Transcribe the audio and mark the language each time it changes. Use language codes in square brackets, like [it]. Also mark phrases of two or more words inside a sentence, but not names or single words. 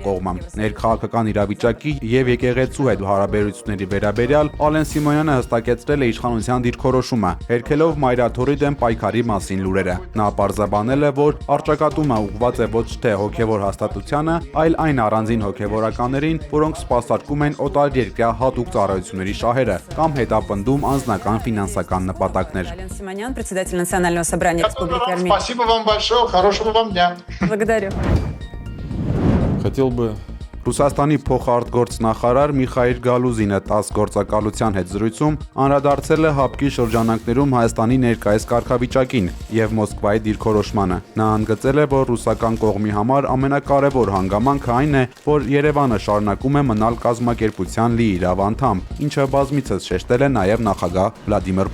[hy] կողմը։ Ներքաղաքական իրավիճակի եւ եկեղեցու հետ հարաբերությունների վերաբերյալ Ալեն Սիմոնյանը հստակեցրել է իշխանության դիրքորոշումը, հերքելով Մայրաթորի դեմ պայքարի մասին լուրերը։ Նա պարզաբանել է, որ առճակատումը ուղղված է ոչ թե հոգևոր հաստատությանը, այլ այն առանձին հոգևորականներին, որոնք սպասարկում են օտարերկրյա հատուկ ծառայությունների շահերը կամ հետապնդում անձնական ֆինանսական նպատակներ։ [ru] Ален Симонян, председатель Национального собрания Республики Армения. Спасибо вам большое, хорошего вам дня. Благодарю. Хотел бы [hy] Ռուսաստանի փոխարտգործնախարար Միխայիլ Գալուզինը 10 գործակալության հետ զրույցում անդրադարձել է ՀԱՊԿ-ի շրջանակներում Հայաստանի ներկայիս կարգավիճակին եւ Մոսկվայի դիրքորոշմանը։ Նա ընդգծել է, որ ռուսական կողմի համար ամենակարևոր հանգամանքը այն է, որ Երևանը շարունակում է մնալ կազմակերպության լիիրավ անդամ, ինչը բազմիցս շեշտել է նաեւ նախագահ Վլադիմիր